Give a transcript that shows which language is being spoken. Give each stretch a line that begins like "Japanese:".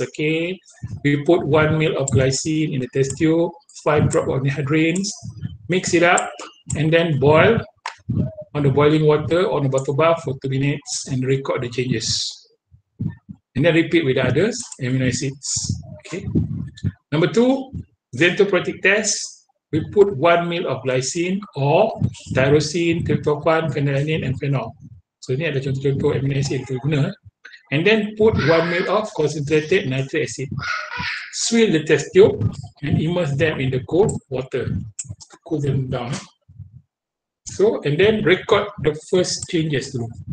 English: Okay, we put 1 ml of glycine in the test tube, 5 drops of anhydrines, mix it up, and then boil on the boiling water on the bottle bath for 2 minutes and record the changes. And then repeat with the others amino acids. Okay, number 2. Xento Protic test, we put 1 ml of glycine or tyrosine, tryptophan, phenylalanine, and phenol.
Malay: So ini ada contoh-contoh amino acid kita guna.
English: And then put 1 ml of concentrated nitric acid. Swill the test tube and immerse them in the cold water to cool them down. So, and then record the first changes
Malay: dulu.